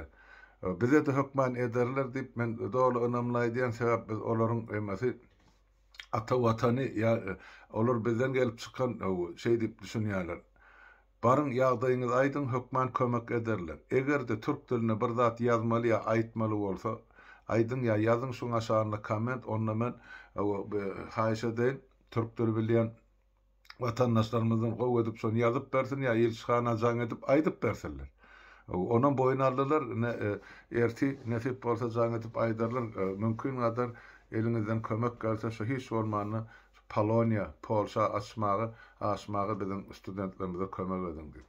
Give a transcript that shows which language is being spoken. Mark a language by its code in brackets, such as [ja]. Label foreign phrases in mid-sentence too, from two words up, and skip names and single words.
[tk] Bize de hökman ederler diýip men dogry önamlaýdyan sebäp biz olaryň emesi ata watany ýa olar bizden gelip çykan şey diýip düşünýärler. Barın ýagdaýyňyz aýdyn hökman kömek ederler. Egerde türk diline bir zat ýazmaly ýa aýtmaly bolsa [tr] aydın ya yazın şun aşağında [tk] komment onunla men haýşa Türk dili bilýän vatandaşlarymyzdan gowy edip şonu ýazyp bersin ya elçihana jaň edip aýdyp bersinler. Onuň boyun aldylar erti nesip bolsa jaň edip aýdarlar mümkin kadar eliňizden kömek gelse şu hiç bolmany Polonia, Polşa açmagy biziň studentlerimize kömek edin diýip.